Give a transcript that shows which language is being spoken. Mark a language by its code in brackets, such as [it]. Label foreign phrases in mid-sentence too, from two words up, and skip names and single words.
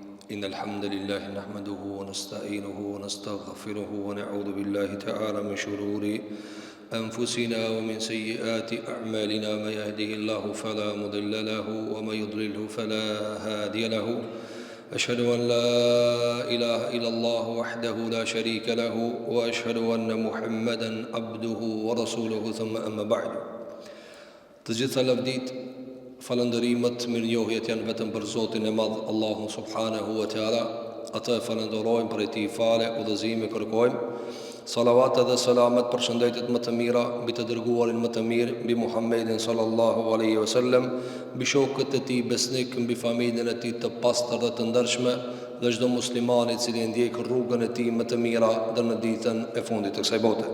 [ar] إن الحمد لله نحمده ونستعينه ونستغفره ونعوذ بالله تعالى من شرور أنفسنا ومن سيئات أعمالنا من يهده الله فلا مضل له ومن يضلله فلا هادي له أشهد أن لا إله إلا الله وحده لا شريك له وأشهد أن محمدا عبده ورسوله ثم أما بعد. [sq] Të gjitha lavdit, falëndërimet, mirënjohjet janë vetëm për Zotin e Madh, Allahun [ar] سبحانه وتعالى. [sq] Atë falënderojmë për ti fale, udhëzime kërkojmë. Salavat dhe selamet për shëndetit më të mira mbi të dërguarin më të mirë, mbi Muhammedin [ar] صلى الله عليه وسلم, [sq] mbi shokët e tij besnik, mbi familjen e tij të pastër dhe të ndershme, dhe çdo musliman i cili ndjek rrugën e tij më të mira deri në ditën e fundit të kësaj bote.